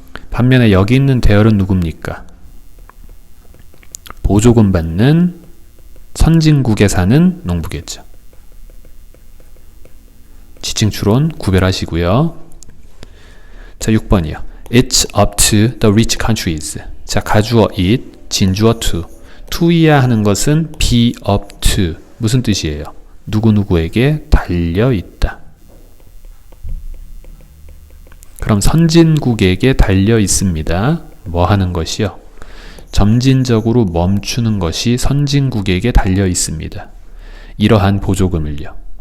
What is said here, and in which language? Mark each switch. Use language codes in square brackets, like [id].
[ko] 반면에 여기 있는 대열은 누굽니까? 보조금 받는 선진국에 사는 농부겠죠. 지칭 추론 구별하시고요. 자, 6번이요. [en] It's up to the rich countries. [ko] 자, 가주어 it, 진주어 to. to이야 하는 것은 be up to. 무슨 뜻이에요? 누구누구에게 달려있다. 그럼 선진국에게 달려있습니다. 뭐 하는 것이요? 점진적으로 멈추는 것이 선진국에게 달려있습니다. 이러한 보조금을요.